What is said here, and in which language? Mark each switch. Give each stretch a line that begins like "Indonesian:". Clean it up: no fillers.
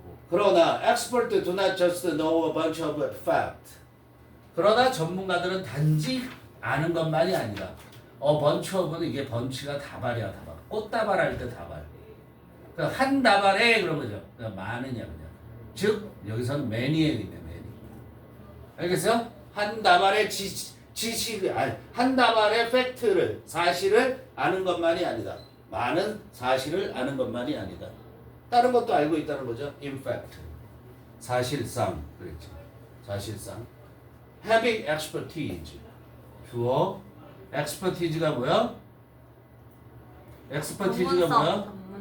Korean: 그러나
English: expert do not just know a bunch of fact.
Korean: 그러나 전문가들은 단지 아는 것만이 아니라
English: a bunch of
Korean: 는 이게 번치가 다발이야 다발. 꽃다발 할 때 다발. 그러니까 한 다발에 그런 거죠. 그러니까 많으냐 그냥. 즉 여기서는 many의 의미야 many. 알겠어요? 한 다발의 지식을 한 다발의 팩트를 사실을 아는 것만이 아니다. 많은 사실을 아는 것만이 아니다. 다른 것도 알고 있다는 거죠.
English: In fact,
Korean: 사실상 그랬지. 사실상
English: having expertise.
Korean: 주어 expertise가 뭐야? expertise가 뭐야?